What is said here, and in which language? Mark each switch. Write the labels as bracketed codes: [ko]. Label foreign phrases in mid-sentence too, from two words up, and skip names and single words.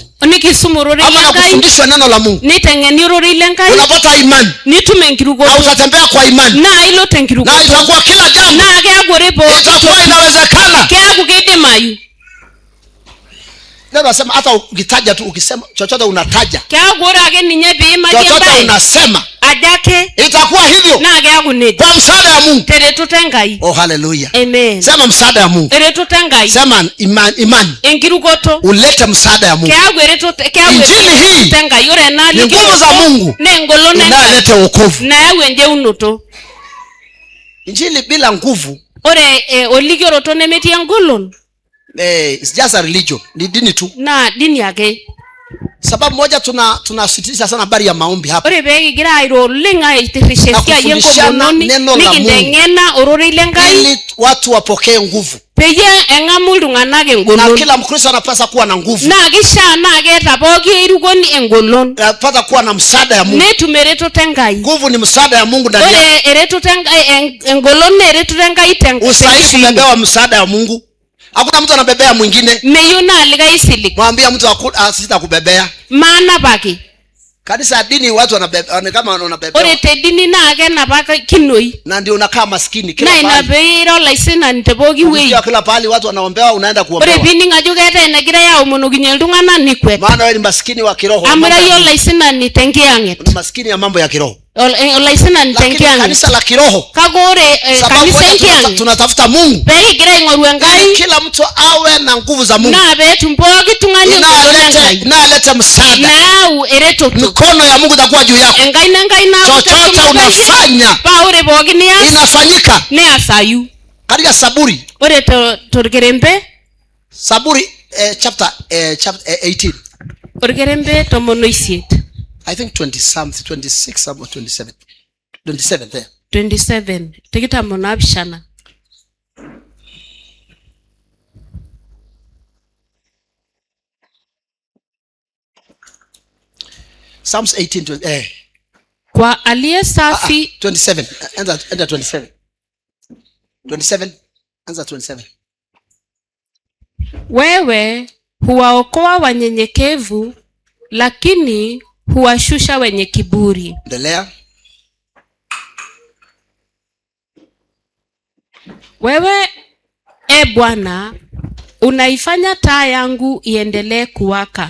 [mas] nikisum ororei ama na lenkai [sw] kufundishwa neno la Mungu, [mas] niteng'eni ororei lenkai [sw] unapata imani [mas] nitum na enkirukoto [sw] utatembea kwa imani, [mas] naa ilo na tenkirukoto [sw] itakuwa kila jambo [mas] naa keeku ore pooki [sw] itakuwa [mas] toki [sw] inawezekana. [mas] keeku kidimayu. [sw] Neno nasema hata ukitaja tu, ukisema chochote unataja [mas] Keeku ore ake ninye piimaki [sw] chochote [mas] embaye [sw] unasema [mas] ajo ake [sw] itakuwa hivyo [mas] naa keeku nejia [sw] kwa msaada ya Mungu. [mas] teretoto Enkai. Oh, haleluya. Amen. [sw] Sema msaada ya Mungu, [mas] Eretoto Enkai [sw] sema imani [mas] enkirukoto [sw] ulete msaada ya Mungu. [mas] keeku eretoto [sw] Injili hii [mas] Enkai. Ore ena [sw] ni nguvu za Mungu [mas] ne engolon Enkai [sw] inayoleta wokovu. [mas] nayau enjeunoto. [sw] Injili bila nguvu [mas] Ore olikioroto nemetii engolon [en] it's just a religion, [sw] ni dini tu. [mas] naa dini ake. [sw] Sababu moja tunasisitiza sana habari ya maombi hapa [mas] Ore peekigira airo oleng aitirrisha na esiai [sw] kufundishana [mas] enkomononi [sw] neno la Mungu [mas] nikinteng'ena ororei lenkai [sw] ili watu wapokee nguvu. [mas] peye engamu iltung'anak Na engolon [sw] kila Mkristo anapaswa kuwa na nguvu, [mas] naa kishaa naa keeta pooki erukoni engolon [sw] anapaswa kuwa na msaada ya Mungu. [mas] netum eretoto Enkai. [sw] Nguvu ni msaada ya Mungu ndani yako. [mas] Ore eretoto Enkai, engolon naa eretoto Enkai [sw] Usitaki kubebewa msaada ya Mungu. Hakuna mtu anabebea mwingine. [mas] meyieu naa likae isilig [sw] Mwambie mtu sitakubebea. [mas] maanapaki. [sw] Kanisa ya dini watu wanabebea kama wanabebea. [mas] Ore te dini naa kenapaka kinoi [sw] Na ndio unakaa maskini kila [mas] naa ina [sw] pahali. [mas] pee ira olaisinani te pooki wuei. [sw] Ukisikia kila pahali watu wanaombewa, unaenda [mas] Ore [sw] kuombewa. [mas] piining ajo keetae enegirai aomonokinye iltung'anak nikwet [sw] Maana wewe ni maskini wa kiroho. [mas] amu ira iyie olaisinani tenkiyang'et, [sw] Ni maskini ya mambo ya kiroho. [mas] olaisinani [sw] Lakini [mas] tenkiyang'et. [sw] kanisa la kiroho, [mas] Kake ore [sw] sababu kanisa wote [mas] enkiyang'et [sw] tunatafuta Mungu. [mas] peekigira aing'oru Enkai [sw] Kila mtu awe na nguvu za Mungu. [mas] naa peetum pooki tung'ani engolon Enkai [sw] Inaleta msaada. [mas] nayau eretoto. [sw] Mikono ya Mungu itakuwa juu yako. [mas] Enkaina Enkai naaku [sw] Chochote unafanya [mas] paa ore pooki nias [sw] inafanyika. [mas] neasayu. [sw] Katika Saburi, [mas] Ore torkerembe [sw] Saburi chapter 18. [mas] orkerembe 18 [en] I think 20 something, 26 or 27. 27 there. [mas] 27 tikitam onaapishana. [en] Psalms 18 [sw] Kwa aliye safi 27. [en] Enter 27. 27. Answer 27. [sw] wewe huwaokoa wanyenyekevu, lakini huwashusha wenye kiburi. Endelea. Wewe Bwana unaifanya taa yangu iendelee kuwaka.